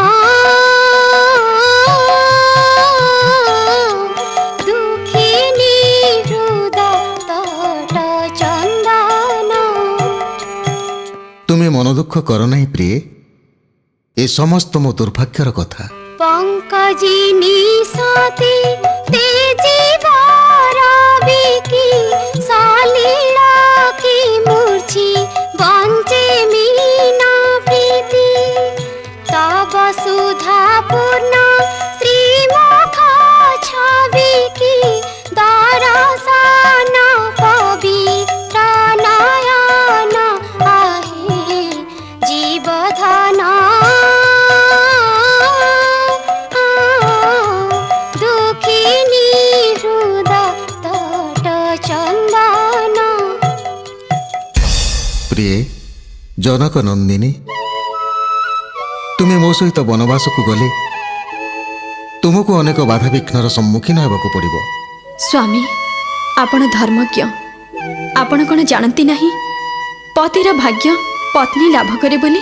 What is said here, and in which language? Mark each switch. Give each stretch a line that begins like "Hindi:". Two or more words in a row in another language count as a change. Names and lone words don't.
Odia: ତୁମେ ମନ ଦୁଃଖ କର ନାହିଁ ପ୍ରିୟ, ଏ ସମସ୍ତ ମୋ ଦୁର୍ଭାଗ୍ୟର କଥା। ପଙ୍କଜିନୀ ସତୀ ତେଜିବର ବିକି ସଲୀଳ କି ମୂର୍ଛି ବଞ୍ଚେ ମୀନା ପ୍ରୀତି ତବ ସୁଧା ପୂର୍ଣ୍ଣ ଶ୍ରୀମୁଖ ଛବି କି ଦରଶନ ପବିତ୍ର ନୟନ ଆହେ ଜୀବଧନ ଦୁଃଖିନୀ ହୃଦୟ ତଟ ଚନ୍ଦନ। ପ୍ରିୟ ଜନକ ନନ୍ଦିନୀ, ତୁମେ ମୋ ସହିତ ବନବାସକୁ ଗଲେ ତୁମକୁ ଅନେକ ବାଧାବିଘ୍ନର ସମ୍ମୁଖୀନ ହେବାକୁ ପଡ଼ିବ। ସ୍ୱାମୀ, ଆପଣ ଧର୍ମଜ୍ଞ। ଆପଣ କ'ଣ ଜାଣନ୍ତି ନାହିଁ ପତିର ଭାଗ୍ୟ ପତ୍ନୀ ଲାଭ କରେ ବୋଲି?